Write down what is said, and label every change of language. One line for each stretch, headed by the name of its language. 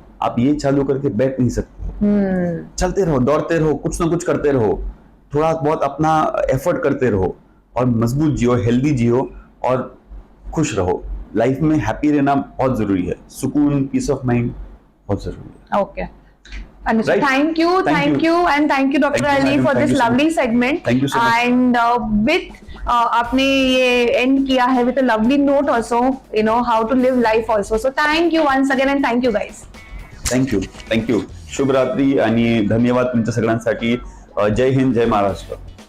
Hindi: आप ये चालू करके बैठ नहीं सकते. चलते रहो, दौड़ते रहो, कुछ ना कुछ करते रहो, थोड़ा बहुत अपना एफर्ट करते रहो और मजबूत जियो, हेल्दी जियो और खुश रहो. लाइफ में हैप्पी रहना बहुत जरूरी है. सुकून, पीस ऑफ माइंड बहुत जरूरी है.
English: Okay. Right. Thank you, and thank you, Dr. Ali, for this lovely segment. Thank you so much. And with
Hindi: आपने ये
English: end
Hindi: किया है
English: with a lovely note also, how to live life also. So thank you once again and thank you guys.
Marathi: Thank you शुभ रात्री आणि धन्यवाद तुमच्या सगळ्यांसाठी. जय हिंद, जय महाराष्ट्र.